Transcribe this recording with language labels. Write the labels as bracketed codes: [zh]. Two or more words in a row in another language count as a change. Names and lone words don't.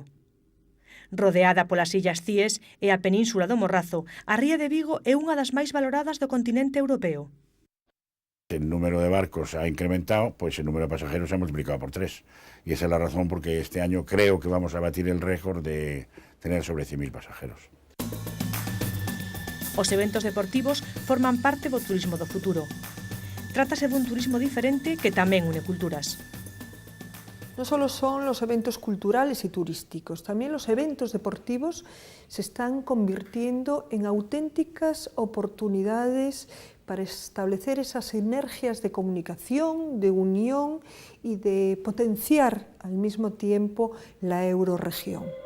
[gl] Rodeada polas illas Cíes e a península do Morrazo, a ría de Vigo é unha das máis valoradas do continente europeo. [es] El número de barcos ha incrementado, pues el número de pasajeros se ha multiplicado por 3. Y esa es la razón por que este año creo que vamos a batir el récord de tener sobre 100.000 pasajeros. [gl] Os eventos deportivos forman parte do turismo do futuro. Trátase dun turismo diferente que tamén une culturas. [es] No solo son los eventos culturales y turísticos, también los eventos deportivos se están convirtiendo en auténticas oportunidades para establecer esas sinergias de comunicación, de unión y de potenciar al mismo tiempo la eurorregión.